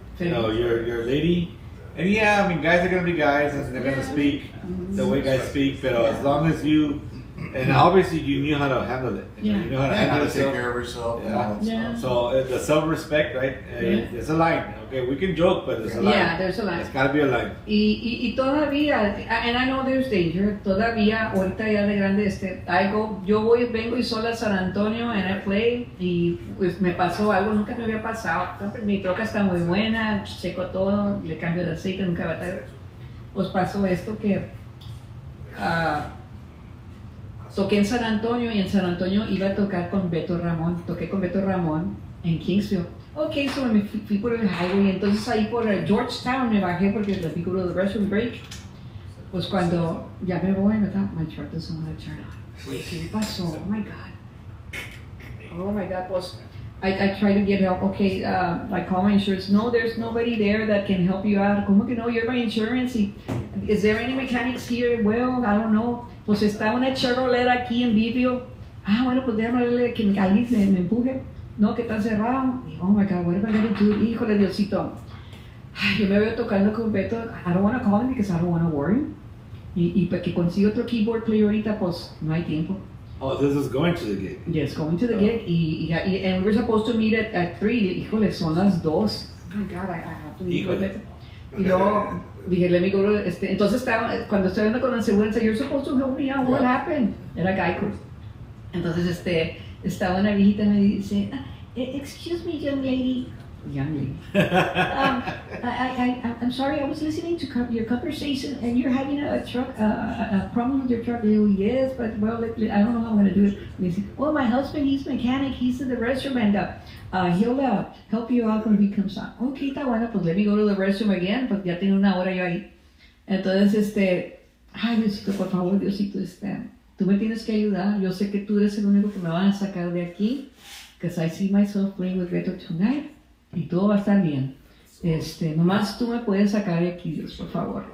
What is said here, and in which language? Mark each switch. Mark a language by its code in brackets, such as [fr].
[en] You know, you're a lady, and yeah, I mean, guys are gonna be guys, and they're gonna speak the way guys speak. But as long as you, and obviously you knew how to handle it. You know how to And handle how to take yourself. care of herself. and Yeah. all that Yeah. stuff. So the self-respect, right? There's a line. Okay, we can joke, but there's a line. Yeah, there's a line. There's gotta be a line. [es] Y todavía, [en] and I know there's danger, [es] todavía, ahorita ya de grande, yo vengo y solo a San Antonio [en] and I play, [es] y pues me pasó algo, nunca me había pasado. Mi troca está muy buena, checo todo, le cambio de aceite, nunca va a estar. Pues pasó esto que toqué en San Antonio, y en San Antonio iba a tocar con Beto Ramón, toqué con Beto Ramón en Kingsville. Ok, so me fui por el highway, entonces ahí por Georgetown me bajé porque le pico [en] the restroom break. [es] Pues cuando ya me voy, ¿verdad? [en] My truck doesn't want to turn on. [es] Oye, ¿qué pasó? [en] Oh my God. Oh my God, pues I try to get help. Okay, I call my insurance. No, there's nobody there that can help you out. [es] ¿Cómo que no? [en] You're my insurance. Is there any mechanics here? Well, I don't know. [es] Pues está una Chevrolet aquí en Vivio. Bueno, pues déjame verle que alguien me empuje. No, que está cerrado. [en] Y, oh my God, what am I going to do? [es] Híjole, Diosito. Yo me veo tocando con Beto. [en] I don't want to call him because I don't want to worry. [es] Y para que consiga otro keyboard player ahorita, pues no hay tiempo. [en] Oh, this is going to the gig. Yes, going to the gig. And we were supposed to meet at 3. [es] Híjole, son las 2. [en] Oh my God, I have to meet with Beto. [es] Y luego dije, [en] let me go to... [es] Entonces, cuando estoy hablando con la aseguranza, [en] you're supposed to help me out. What happened? [es] Era Geico. Entonces, estaba una viejita y me dice, [en] excuse me, young lady. Young lady. I'm sorry, I was listening to your conversation and you're having a problem with your truck. I go, yes, but well, I don't know how I'm going to do it. And he said, well, my husband, he's mechanic, he's in the restroom and he'll help you out when he comes out. [es] Okay, está bueno, pues [en] let me go to the restroom again, [es] pues ya tengo una hora yo ahí. Entonces, ay, Diosito, por favor, Diosito, tú me tienes que ayudar. Yo sé que tú eres el único que me van a sacar de aquí, [en] because I see myself playing with Beto tonight. [es] Y todo va a estar bien. Nomás tú me puedes sacar de aquí, Dios, por favor.